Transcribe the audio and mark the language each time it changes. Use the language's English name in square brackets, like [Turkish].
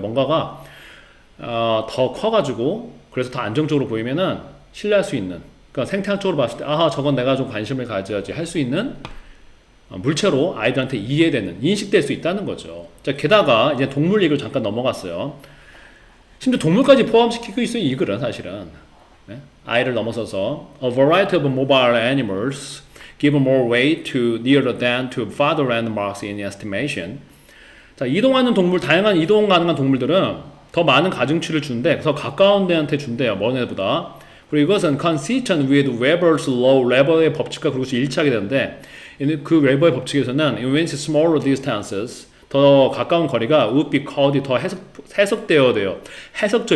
[Korean] 뭔가가 더 커가지고 그래서 더 안정적으로 보이면은 신뢰할 수 있는, 그러니까 생태학적으로 봤을 때 아하, 저건 내가 좀 관심을 가져야지 할 수 있는 물체로 아이들한테 이해되는, 인식될 수 있다는 거죠. 자, 게다가 이제 동물 얘기를 잠깐 넘어갔어요. 심지어 동물까지 포함시키고 있어요, 이 글은 사실은. 네? 아이를 넘어서서 [English] A variety of mobile animals give more weight to nearer than to farther landmarks in estimation. [Korean] 자, 이동하는 동물, 다양한 이동 가능한 동물들은 더 많은 가중치를 주는데 더 가까운 데한테 준대요. 먼 애보다. 그리고 이것은 [English] consistent with Weber's law, [Korean] 웨버의 법칙과 그것이 일치하게 되는데 그 웨버의 법칙에서는 [English] in which smaller distances [Korean] 더 가까운 거리가 [English] would be called [Korean] 더 해석되어야 돼요. 해석죠.